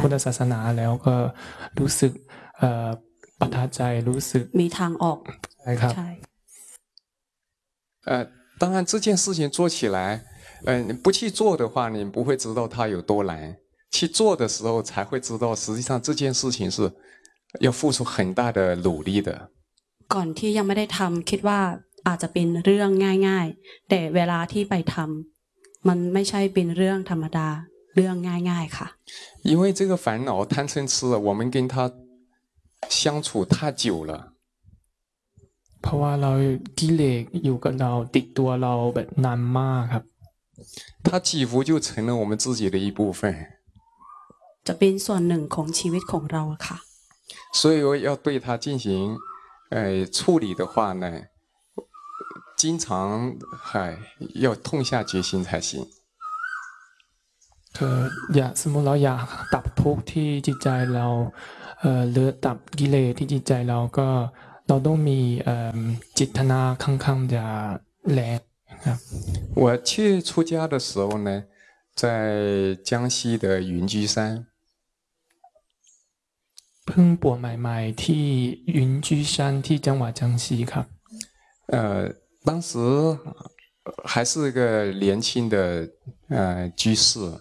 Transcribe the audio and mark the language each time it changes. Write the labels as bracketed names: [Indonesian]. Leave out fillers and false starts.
[Thai] พุทธศาสนาแล้วก็รู้สึกประทับใจรู้สึก มีทางออก ใช่ครับ [Chinese] 当然这件事情做起来不去做的话你不会知道它有多难去做的时候才会知道实际上这件事情是要付出很大的努力的 [Thai] ก่อนที่ยังไม่ได้ทำคิดว่าอาจจะเป็นเรื่องง่ายๆแต่เวลาที่ไปทำมันไม่ใช่เป็นเรื่องธรรมดาเรื่องง่ายๆค่ะ [Chinese] 因为这个烦恼贪嗔痴我们跟它相处太久了 [Thai] เพราะว่าเรากิเลสอยู่กับเราติดตัวเราแบบนานมากครับ [Chinese] 它几乎就成了我们自己的一部分 [Thai] จะเป็นส่วนหนึ่งของชีวิตของเราค่ะ [Chinese] 所以要对它进行处理的话呢经常要痛下决心才行 [Thai] คืออย่าสมมุติเราอยากดับทุกข์ที่จิตใจเราหรือดับกิเลสที่จิตใจเราก็เราต้องมีจิตนาค่อนข้างจะแรงครับ [Chinese] 我去出家的时候呢在江西的云居山 [Thai] เพิ่งบวชใหม่ๆที่云居山ที่จังหวัดจังซีครับ [Chinese] 当时还是个年轻的居士